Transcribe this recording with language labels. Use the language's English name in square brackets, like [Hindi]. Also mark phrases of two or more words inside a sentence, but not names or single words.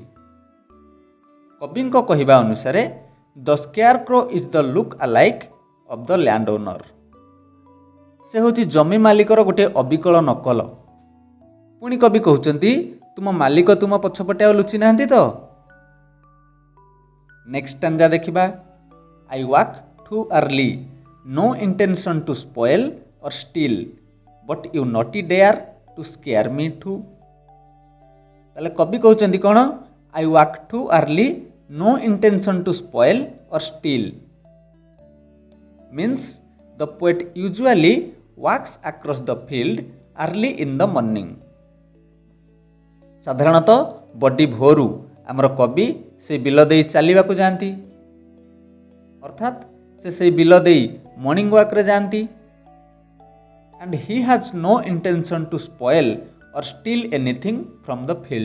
[Odia] କବିଙ୍କ କହିବା ଅନୁସାରେ [English] the scare crow is the look alike of the land owner. [Odia] ସେ ହେଉଛି ଜମି ମାଲିକର ଗୋଟିଏ ଅବିକଳ ନକଲ। ପୁଣି କବି କହୁଛନ୍ତି, ତୁମ ମାଲିକ ତୁମ ପଛପଟେ ଆଉ ଲୁଚି ନାହାନ୍ତି ତ? [English] next stanza ଦେଖିବା। I walk too early, no intention to spoil or steal, but you naughty dare to scare me too. [Odia] ତାହେଲେ କବି କହୁଛନ୍ତି କ'ଣ? [English] I walk too early, no intention to spoil or steal, means the poet usually walks across the field early in the morning. [Odia] ସାଧାରଣତଃ ବଡି ଭୋରୁ ଆମର କବି ସେ ବିଲ ଦେଇ ଚାଲିବାକୁ ଯାଆନ୍ତି, ଅର୍ଥାତ୍ ସେ ସେଇ ବିଲ ଦେଇ [English] morning walkରେ [Odia] ଯାଆନ୍ତି। [English] and he has no intention to spoil or steal anything from the field.